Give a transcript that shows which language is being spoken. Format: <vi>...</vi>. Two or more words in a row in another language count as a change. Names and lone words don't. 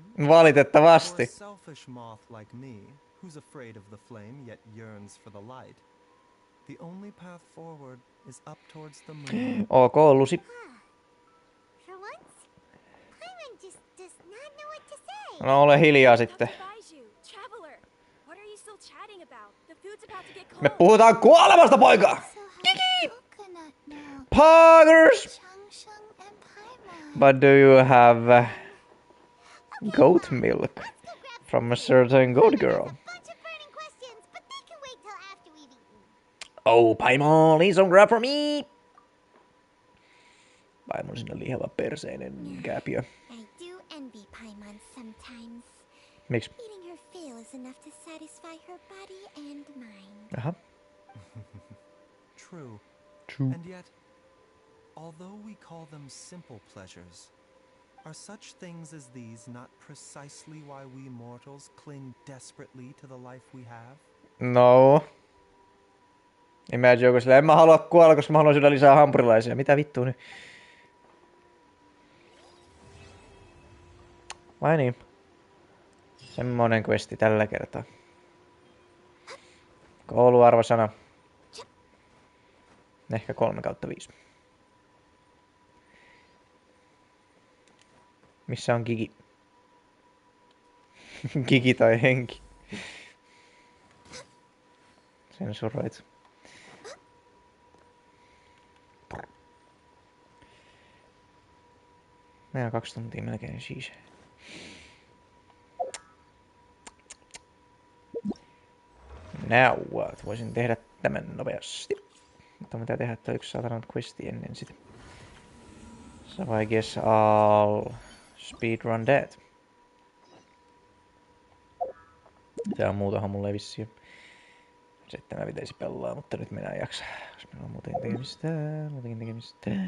<fi>Valitettavasti.</fi> <en>For a selfish moth like me, who's afraid of the flame yet yearns for the light, the only path forward is up towards the moon. Ok, Lucy. For once, Paimon just does not know what to say.</en> <fi>No ole hiljaa sitten.</fi> <en>Traveler, what are you still chatting about? The food's about to get cold.</en> <fi>Me puhutaan kuolemasta, poika!</fi> <en>Kiki! Poggers! But do you have goat milk from a certain goat girl? Oh, Paimon, need some grub for me!</en> <fi>Paimon sinne lihava perseinen kääpiö.</fi> <en>I do envy Paimon sometimes.</en> <fi>Miksi?</fi> <en>Eating her fill is enough to satisfy her body and mind.</en> <fi>Aha.</fi> <en>True. True. And yet, although we call them simple pleasures, are such things as these not precisely why we mortals cling desperately to the life we have? No.</en> <fi>Imagine joku silleen, en mä halua kuolla, koska mä haluan syödä lisää hampurilaisia. Mitä vittua nyt? Vai niin? Semmonen questi tällä kertaa. Kouluarvosana. Ehkä 3/5. Missä on Gigi? Gigi tai Henki? Sensuroit. Meillä on 2 tuntia melkein siis.</fi> <en>Now what?</en> <fi>Voisin tehdä tämän nopeasti. Mutta mitä tehdä, että yksi saatana questi ennen sitä.</fi> <en>So I guess I'll speedrun that.</en> <fi>Tää on muutahan mulle vissiin. Sitten mä pitäisi pelaa, mutta nyt minä en jaksa. Koska meillä on muutenkin tekemistä.</fi>